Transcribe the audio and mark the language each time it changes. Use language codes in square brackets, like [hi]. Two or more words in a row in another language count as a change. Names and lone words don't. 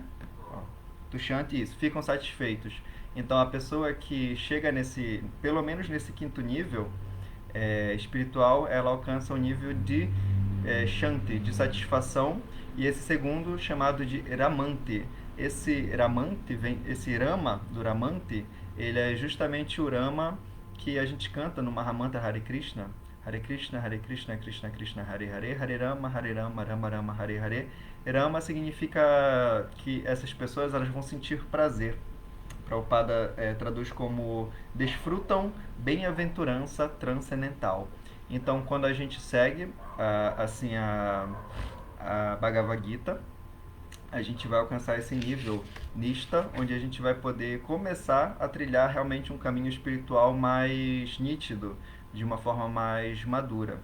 [pt] Tushanti, isso, ficam satisfeitos. Então a pessoa que chega pelo menos nesse 5º nível espiritual, ela alcança o nível de Shanti, de satisfação, e esse segundo chamado de Ramanti. Esse Rama do Ramanti, ele é justamente o Rama que a gente canta no Mahamantra Hare Krishna, Hare Krishna, Krishna Krishna, Hare Hare, Hare Rama, Rama Rama, Hare Hare. Rama significa que essas pessoas elas vão sentir prazer. Prabhupada traduz como desfrutam bem-aventurança transcendental. Então, quando a gente segue assim a Bhagavad Gita, a gente vai alcançar esse nível nista, onde a gente vai poder começar a trilhar realmente um caminho espiritual mais nítido, de uma forma mais madura.